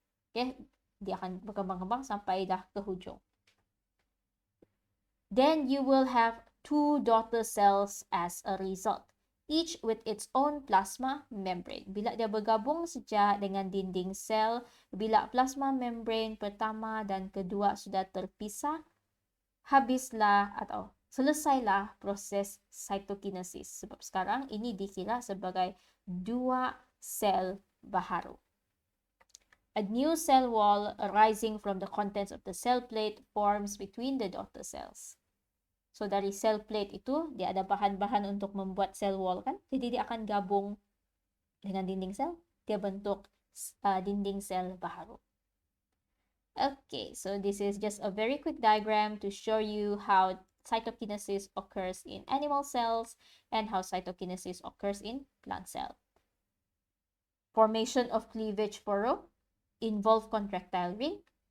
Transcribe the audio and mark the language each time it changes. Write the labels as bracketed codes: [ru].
[ms] Okay, dia akan berkembang-kembang sampai dah ke hujung. [en] Then you will have two daughter cells as a result, each with its own plasma membrane. [ms] Bila dia bergabung sejak dengan dinding sel, bila plasma membrane pertama dan kedua sudah terpisah, habislah atau selesailah proses cytokinesis. Sebab sekarang ini dikira sebagai dua sel baharu. [en] A new cell wall arising from the contents of the cell plate forms between the daughter cells. [ms] So dari cell plate itu, dia ada bahan-bahan untuk membuat cell wall kan? Jadi dia akan gabung dengan dinding sel. Dia bentuk dinding sel baharu. [en] Okay, so this is just a very quick diagram to show you how cytokinesis occurs in animal cells and how cytokinesis occurs in plant cell. Formation of cleavage furrow involve contractile ring.